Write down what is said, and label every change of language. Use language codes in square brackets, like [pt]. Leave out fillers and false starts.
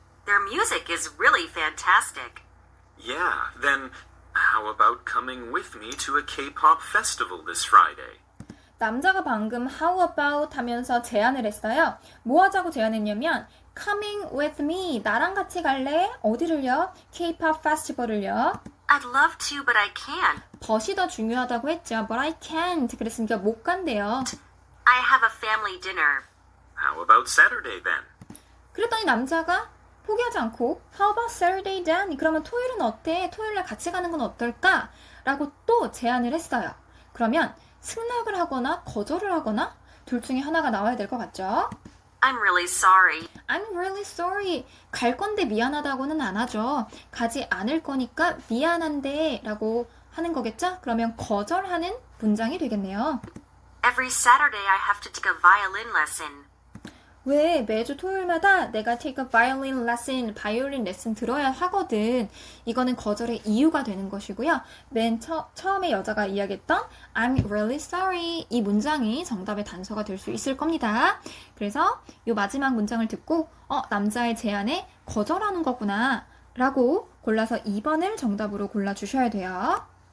[en] Their music is really fantastic. Yeah, then how about coming with me to a K-pop festival this Friday? [ko] 남자가 방금 [en] how about [ko] 하면서 제안을 했어요. 뭐 하자고 제안했냐면 [en] coming with me, [ko] 나랑 같이 갈래? 어디를요? K-pop 페스티벌을요. [en] I'd love to, but I can't. [ko] 벗이 더 중요하다고 했죠. [en] But I can't. [ko] 그랬으니까 못 간대요. [en] I have a family dinner. How about Saturday then? [ko] 그랬더니 남자가 포기하지 않고 [en] How about Saturday then? [ko] 그러면 토요일은 어때? 토요일날 같이 가는 건 어떨까? 라고 또 제안을 했어요. 그러면 승낙을 하거나 거절을 하거나 둘 중에 하나가 나와야 될 것 같죠? [en] I'm really sorry. I'm really sorry. [ko] 갈 건데 미안하다고는 안 하죠. 가지 않을 거니까 미안한데 라고 하는 거겠죠? 그러면 거절하는 문장이 되겠네요. [en] Every Saturday I have to take a violin lesson. [ko] 왜 매주 토요일마다 내가 [en] take a violin lesson, [ko] 바이올린 레슨 들어야 하거든. 이거는 거절의 이유가 되는 것이고요. 맨 처음에 여자가 이야기했던 [en] I'm really sorry [ko] 이 문장이 정답의 단서가 될 수 있을 겁니다. 그래서 이 마지막 문장을 듣고 남자의 제안에 거절하는 거구나 라고 골라서 2번을 정답으로 골라주셔야 돼요.